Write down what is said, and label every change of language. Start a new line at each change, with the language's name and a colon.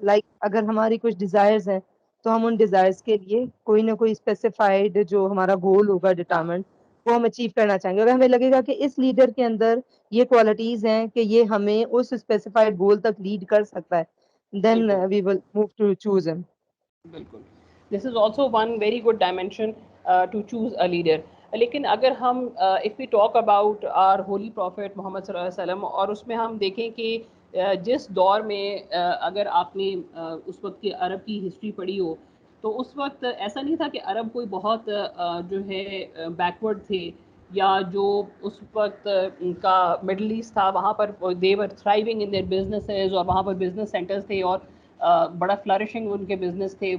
Urdu: Like اگر ہماری کچھ ڈیزائرز ہیں تو ہم ان ڈیزائرز کے لیے کوئی نہ کوئی اسپیسیفائڈ جو ہمارا گول ہوگا ڈیٹرمنٹ وہ ہم اچیو کرنا چاہیں گے. اگر ہمیں لگے گا کہ اس لیڈر کے اندر یہ کوالٹیز ہیں کہ یہ ہمیں اس اسپیسیفائڈ گول تک لیڈ کر سکتا ہے،
English: Then we will move to choose him.
Urdu: بالکل.
English: This is also one very good dimension to choose a leader.
Urdu: لیکن اگر ہم
English: if we talk about our holy prophet
Urdu: محمد صلی اللہ علیہ وسلم، اور اس میں ہم دیکھیں کہ جس دور میں اگر آپ نے اس وقت کی عرب کی ہسٹری پڑھی ہو تو اس وقت ایسا نہیں تھا کہ عرب کوئی بہت جو ہے بیکورڈ تھے، یا جو اس وقت کا مڈل ایسٹ تھا وہاں پر
English: they were thriving in their businesses,
Urdu: اور وہاں پر بزنس سینٹرز تھے اور بڑا فلرشنگ ان کے بزنس تھے.